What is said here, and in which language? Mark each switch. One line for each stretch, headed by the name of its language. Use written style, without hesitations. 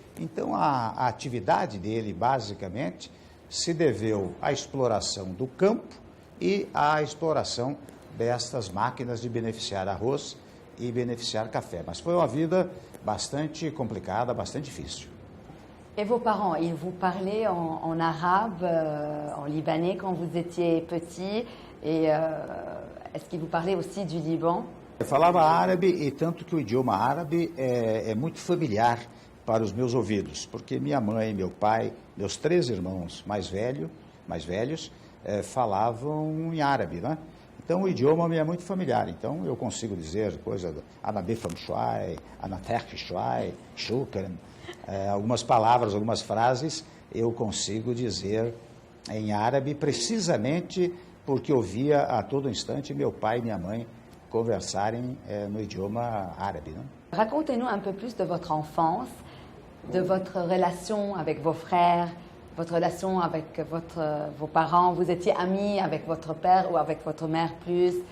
Portuguese: Então a atividade dele basicamente se deveu à exploração do campo e à exploração destas máquinas de beneficiar arroz e beneficiar café. Mas foi uma vida bastante complicada, bastante difícil.
French: Et vos parents, ils vous parlaient en arabe, en libanais quand vous étiez petit, et est-ce qu'ils vous parlaient aussi du Liban?
Portuguese: Eu falava árabe e tanto que o idioma árabe é muito familiar para os meus ouvidos, porque minha mãe, meu pai, meus 3 irmãos mais velhos, falavam em árabe, né? Então o idioma me é muito familiar. Então eu consigo dizer coisa do
Arabic: Anabefam Shuai, Anaterk Shuai, Shukran,
Portuguese: algumas palavras, algumas frases eu consigo dizer em árabe, precisamente porque ouvia a todo instante meu pai e minha mãe conversarem no idioma árabe, né?
French: Racontez-nous un peu plus de votre enfance, de votre relation avec vos frères, votre relation avec vos parents. Vous étiez amis avec votre père ou avec votre mère plus?